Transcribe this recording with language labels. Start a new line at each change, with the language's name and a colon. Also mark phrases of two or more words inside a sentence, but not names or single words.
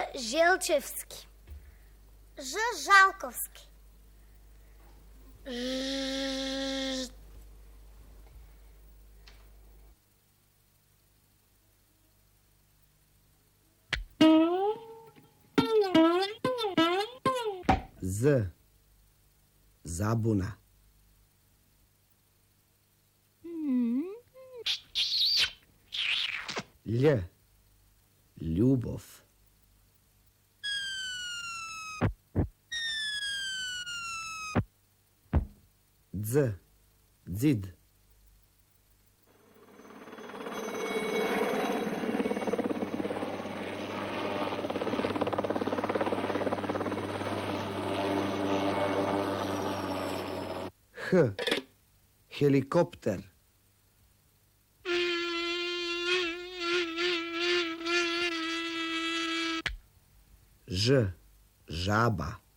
Macedonian: Желчевски. Ж. Жалковски. Ж. З. Забуна. Л. Љубов. Дз. Дзид. Х. Хеликоптер. Ж. Жаба.